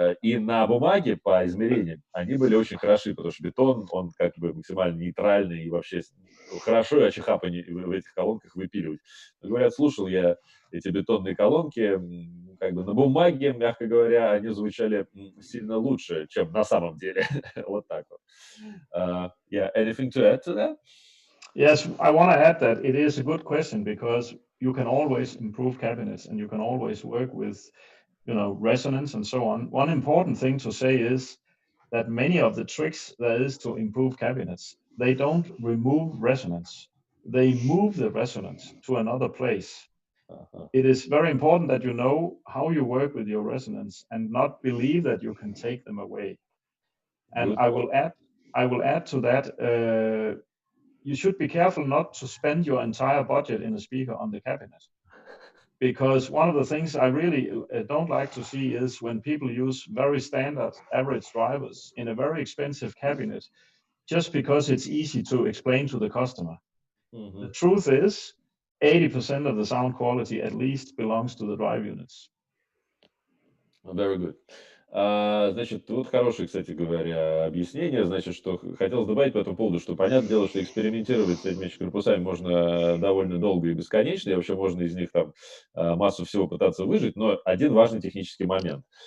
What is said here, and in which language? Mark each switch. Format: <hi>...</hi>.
<ru>И на бумаге по измерениям они были очень хороши, потому что бетон, он как бы максимально нейтральный и вообще хорошо и АЧХ в этих колонках выпиливать. Говорят, слушал я эти бетонные колонки, как бы на бумаге, мягко говоря, они звучали сильно лучше, чем на самом деле. Вот так вот.</ru> <en>Yeah, anything to add to that? Yes, I want to add that it is a good question because you can always improve cabinets and you can always work with, resonance and so on. One important thing to say is that many of the tricks there is to improve cabinets, they don't remove resonance. They move the resonance to another place. It is very important that you know how you work with your resonance and not believe that you can take them away. And I will add to that, you should be careful not to spend your entire budget in a speaker on the cabinet. Because one of the things I really don't like to see is when people use very standard average drivers in a very expensive cabinet, just because it's easy to explain to the customer. Mm-hmm. The truth is, 80% of the sound quality at least belongs to the drive units. Very good.</en> <ru>Значит, вот хорошее, кстати говоря, объяснение. Значит, что хотелось добавить по этому поводу, что понятное дело, что экспериментировать с этими корпусами можно довольно долго и бесконечно, и вообще можно из них там массу всего пытаться выжить, но один важный технический момент.</ru>